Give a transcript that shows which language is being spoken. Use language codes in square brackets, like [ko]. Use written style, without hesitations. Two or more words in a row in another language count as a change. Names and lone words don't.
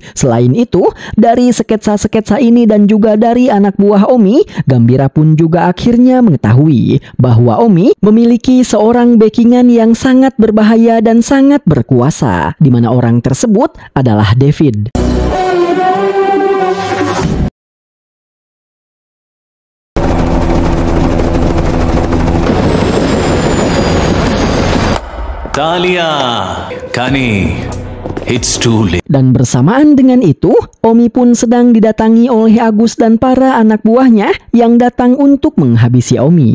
[id] Selain itu, dari sketsa-sketsa ini dan juga dari anak buah Omi, Gambira pun juga akhirnya mengetahui bahwa Omi memiliki seorang backingan yang sangat berbahaya dan sangat berkuasa, di mana orang tersebut adalah David. [te] తాలియా కానీ [en] it's too late. [id] Dan bersamaan dengan itu, Omi pun sedang didatangi oleh Agus dan para anak buahnya yang datang untuk menghabisi Omi.